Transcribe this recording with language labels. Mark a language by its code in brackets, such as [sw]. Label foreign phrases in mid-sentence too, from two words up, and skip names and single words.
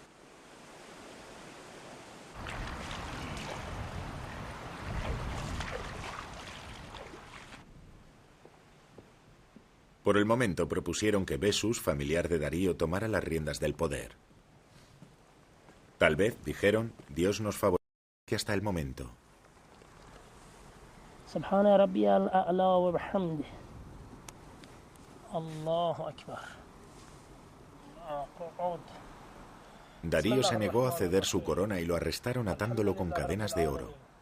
[es] Por el momento propusieron que Besus, familiar de Darío, tomara las riendas del poder. Tal vez, dijeron, Dios nos favorece hasta el momento. [ar] سبحان ربي الأعلى وبحمده الله أكبر. [es] Darío se negó a ceder su corona y lo arrestaron atándolo con cadenas de oro.